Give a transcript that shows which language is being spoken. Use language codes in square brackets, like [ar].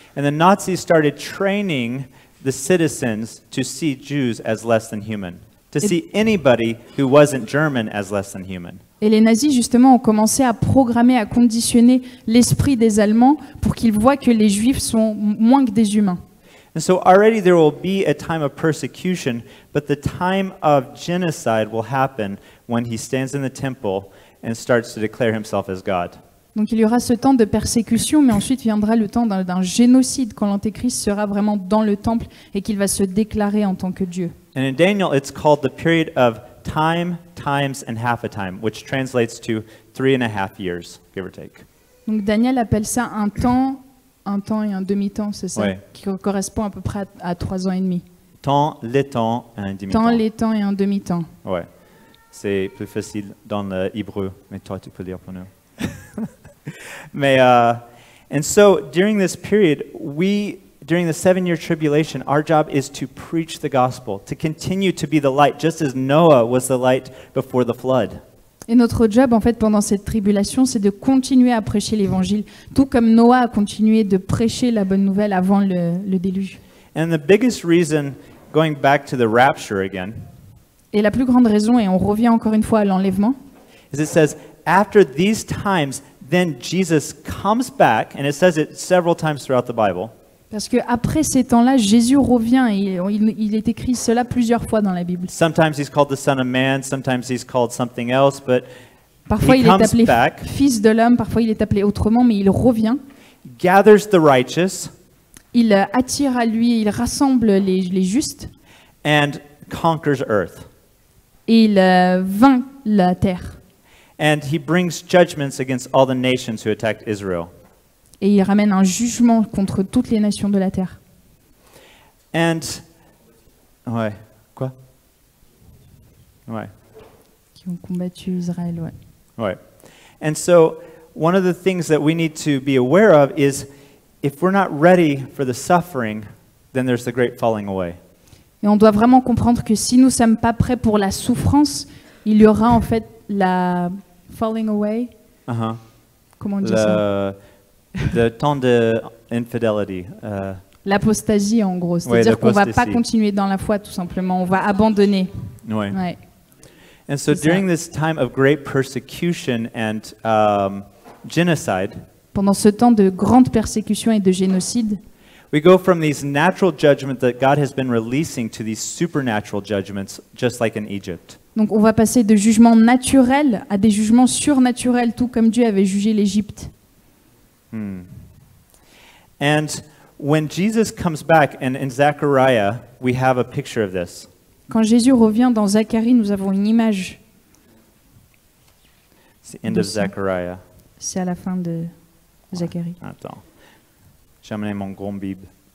[en] And the Nazis started training the citizens to see Jews as less than human, to see anybody who wasn't German as less than human. [fr] Et les nazis, justement, ont commencé à programmer, à conditionner l'esprit des Allemands pour qu'ils voient que les Juifs sont moins que des humains. [en] And so already there will be a time of persecution, but the time of genocide will happen when he stands in the temple and starts to declare himself as God. [fr] Donc il y aura ce temps de persécution, mais ensuite viendra le temps d'un génocide quand l'Antéchrist sera vraiment dans le temple et qu'il va se déclarer en tant que Dieu. [en] And in Daniel, it's called the period of time, times, and half a time, which translates to 3.5 years, give or take. [fr] Donc Daniel appelle ça un temps et un demi-temps, c'est ça, Ouais. qui correspond à peu près à 3 ans et demi. Temps, les temps, et un demi-temps. Temps, les temps et un demi-temps. Ouais. C'est plus facile dans l'hébreu, mais toi, tu peux lire pour nous. Mais, [en] and so, during this period, during the 7-year tribulation, our job is to preach the gospel, to continue to be the light, just as Noah was the light before the flood. [fr] Et notre job, en fait, pendant cette tribulation, c'est de continuer à prêcher l'évangile, tout comme Noah a continué de prêcher la bonne nouvelle avant le déluge. [en] And the biggest reason, going back to the rapture again, [fr] Et la plus grande raison, et on revient encore une fois à l'enlèvement, [en] is it says, after these times, then Jesus comes back, and it says it several times throughout the Bible. [fr] parce qu'après ces temps-là, Jésus revient, et il est écrit cela plusieurs fois dans la Bible. [en] Sometimes he's called the Son of Man, sometimes he's called something else, but [fr] Parfois [en] he [fr] il est [en] comes [fr] appelé [en] back, [fr] fils de l'homme, parfois il est appelé autrement, mais il revient. [en] gathers the righteous, [fr] Il attire à lui, il rassemble les justes, [en] and conquers earth. [fr] et il vainc la terre. [en] And he brings judgments against all the nations who attacked Israel. [fr] Et il ramène un jugement contre toutes les nations de la terre. [en] And, [fr] ouais, quoi? Ouais, Qui ont combattu Israël, ouais. ouais. [en] And so, one of the things that we need to be aware of is, if we're not ready for the suffering, then there's the great falling away. [fr] Et on doit vraiment comprendre que si nous ne sommes pas prêts pour la souffrance, il y aura en fait la [en] falling away. Uh-huh. [fr] Comment on dit ça? [en] The [fr] temps de infidelity. L'apostasie en gros. C'est-à-dire qu'on ne va pas l'apostasie. continuer dans la foi tout simplement, on va abandonner. Ouais. Ouais. [en] And so [fr] C'est ça. [en] during this time of great persecution and genocide, [fr] Pendant ce temps de grande persécution et de génocide, [en] we go from these natural judgments that God has been releasing to these supernatural judgments, just like in Egypt. [fr] donc on va passer de jugements naturels à des jugements surnaturels, tout comme Dieu avait jugé l'Égypte. [en] And when Jesus comes back, and in Zechariah, we have a picture of this. [fr] Quand Jésus revient dans Zacharie, nous avons une image. [en] It's the end of [fr] De ça. [en] Zechariah. [fr] C'est à la fin de Zacharie. Attends. J'ai amené mon grand Bible.